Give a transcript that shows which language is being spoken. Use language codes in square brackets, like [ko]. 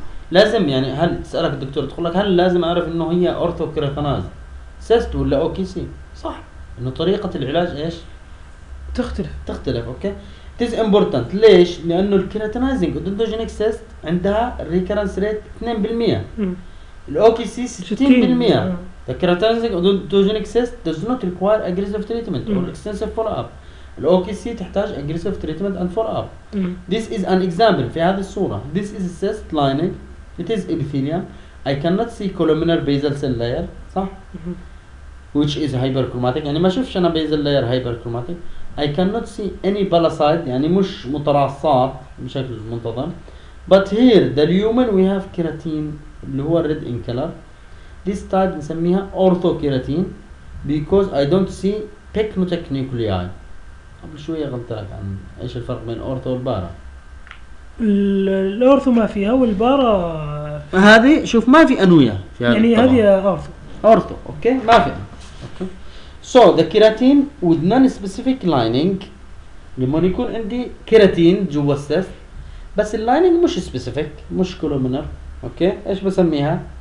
[ar] لازم يعني هل سألك الدكتور تقول لك هل لازم أعرف إنه هي أورثو كيراتينايزد cyst ولا OKC؟ صح. إنه طريقة العلاج إيش؟ تختلف. تختلف. [en] Okay. It is important. [ar] ليش؟ لأنه الكيراتينايزنج odontogenic cyst عندها recurrence rate 2%. الOKC 60%. [en] The keratinizing odontogenic cyst does not require aggressive treatment or extensive follow-up. OKC [ar] تحتاج [en] aggressive treatment and follow-up. This is an example [ar] في هذه الصورة. [en] This is a cyst lining. It is epithelium. I cannot see columnar basal cell layer. [ar] صح؟ [en] Which is hyperchromatic. [ar] يعني ما شوفش أنا basal layer hyperchromatic. [en] I cannot see any bilocyte. [ar] يعني مش متراصات بشكل منتظم. [en] But here the lumen we have keratin [ar] اللي هو [en] red in color. This type [ar] نسميها [en] orthokeratin because I don't see pycnotic nuclei. [ar] قبل شوية قلت لك عن إيش الفرق بين أورثو والبارا الأورثو ما فيها والبارا هذه شوف ما في أنوية في يعني هذه أورثو أورثو أوكي ما في أوكي so the كيراتين [en] with non-specific lining [ar] لما يكون عندي كيراتين جوا السيست بس اللايننج مش specific مش كولومنر أوكي إيش بسميها